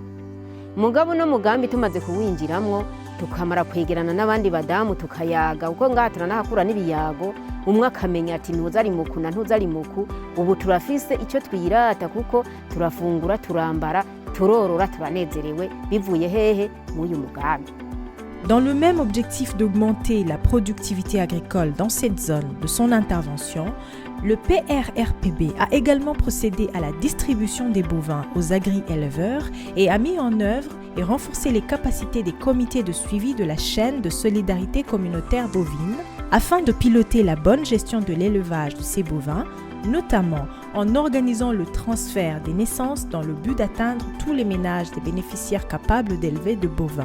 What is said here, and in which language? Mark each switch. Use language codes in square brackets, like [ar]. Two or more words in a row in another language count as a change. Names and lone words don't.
[rn] Mugabo no mugambi tumaze kuwinjiramwo tukamara kwegerana n'abandi badamu tukayaga uko ngaha turanahakura n'ibiyago umwe akamenya ati ntuzari muku na ntuzari muku ubu turafise icyo twirata kuko turafungura turambara turorora turanezerewe bivuye hehe mu uyu mugambi. [fr] Dans le même objectif d'augmenter la productivité agricole dans cette zone de son intervention, le PRRPB a également procédé à la distribution des bovins aux agri-éleveurs et a mis en œuvre et renforcer les capacités des comités de suivi de la chaîne de solidarité communautaire bovine afin de piloter la bonne gestion de l'élevage de ces bovins, notamment en organisant le transfert des naissances dans le but d'atteindre tous les ménages des bénéficiaires capables d'élever de bovins.